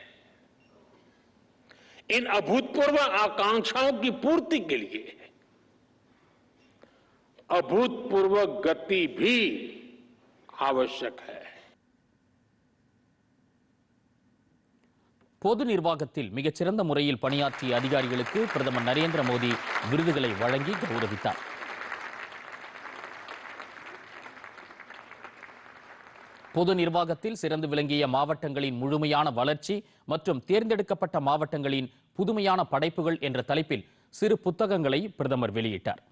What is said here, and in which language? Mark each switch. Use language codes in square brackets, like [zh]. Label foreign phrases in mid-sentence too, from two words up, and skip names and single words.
[hi] इन अभूतपूर्व आकांक्षाओं की पूर्ति के लिए अभूतपूर्व गति भी आवश्यक है. [ta] பொது நிர்வாகத்தில் மிகச்சிறந்த முறையில் பணியாற்றிய அதிகாரிகளுக்கு பிரதமர் நரேந்திர மோடி விருதுகளை வழங்கி கௌரவித்தார். பொது நிர்வாகத்தில் சிறந்து விளங்கிய மாவட்டங்களின் முழுமையான வளர்ச்சி மற்றும் தேர்ந்தெடுக்கப்பட்ட மாவட்டங்களின் புதுமையான படைப்புகள் என்ற தலைப்பில் சிறு புத்தகங்களை பிரதமர் வெளியிட்டார்.